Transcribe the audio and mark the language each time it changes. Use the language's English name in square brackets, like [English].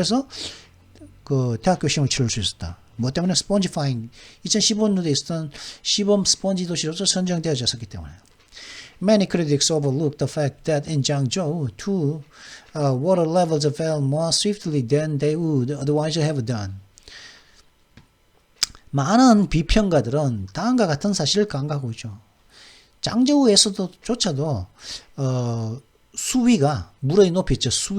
[Korean] 그래서 그 대학교 시험을 치를 수 있었다. 뭐 때문에 스폰지파잉 2015년도에 있었던 시범 스폰지 도시로서 선정되어졌기 때문에. [English] Many critics overlooked the fact that in Jiangzhou, too, water levels fell more swiftly than they would otherwise have done. [Korean] 많은 비평가들은 다음과 같은 사실을 강조하고 있죠. 장저우에서조차도 수위가 물의 높이 있죠.